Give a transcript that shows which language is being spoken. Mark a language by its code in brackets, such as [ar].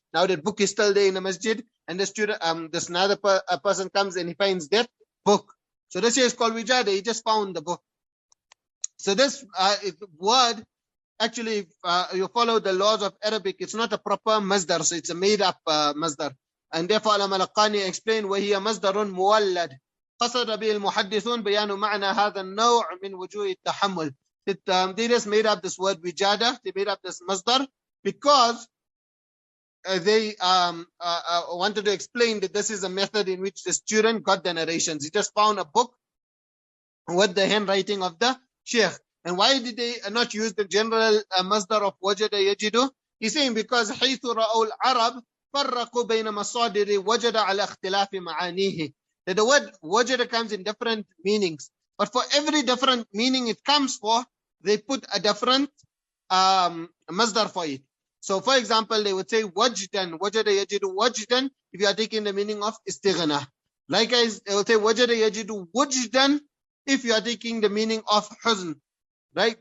[en] Now that book is still there in the masjid, and the student, this another person comes and he finds that book. So this here is called wijada. He just found the book. So this word, actually, you follow the laws of Arabic, it's not a proper masdar, so it's a made-up masdar. And therefore, Al-Malaqani explained, [ar] وَهِيَ مَصْدَرٌ مُوَلَّدٌ قصد به المحدثون بيان معنى هذا النوع من وجوه التحمل. [en] They just made up this word wijada, they made up this masdar because they wanted to explain that this is a method in which the student got the narrations. He just found a book with the handwriting of the sheikh. And why did they not use the general masdar of wajada yajidu? He's saying because [ar] حيث رأوا العرب فرقوا بين مصادر وجد على اختلاف معانيه. [en] That the word wajada comes in different meanings, but for every different meaning it comes for, they put a different masdar for it. So for example, they would say wajdan, wajada yajidu wajdan, if you are taking the meaning of istighna. Likewise, they will say wajada yajidu wajdan, if you are taking the meaning of huzn. Right?